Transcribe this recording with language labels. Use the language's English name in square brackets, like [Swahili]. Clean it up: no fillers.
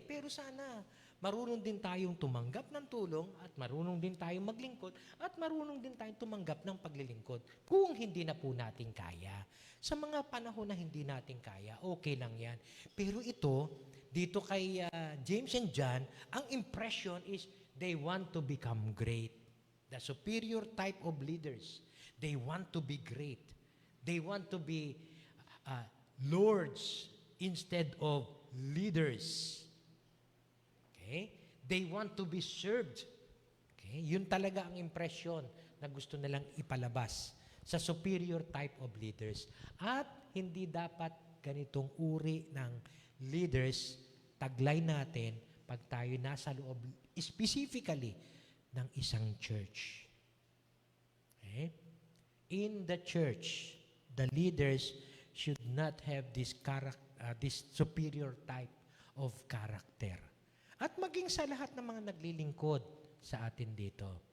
[Filipino] Pero sana, marunong din tayong tumanggap ng tulong at marunong din tayong maglingkod at marunong din tayong tumanggap ng paglilingkod kung hindi na po natin kaya. Sa mga panahon na hindi natin kaya, okay lang yan. Pero ito, dito kay [English] James and John, ang impression is they want to become great. The superior type of leaders. They want to be great. They want to be lords instead of leaders. Okay? They want to be served. Okay? [Filipino] Yun talaga ang impression na gusto nilang ipalabas sa superior type of leaders. At hindi dapat ganitong uri ng leaders taglay natin pag tayo nasa loob, specifically, ng isang church. Okay? [English] In the church, the leaders should not have this superior type of character. [Filipino] At maging sa lahat ng mga naglilingkod sa atin dito.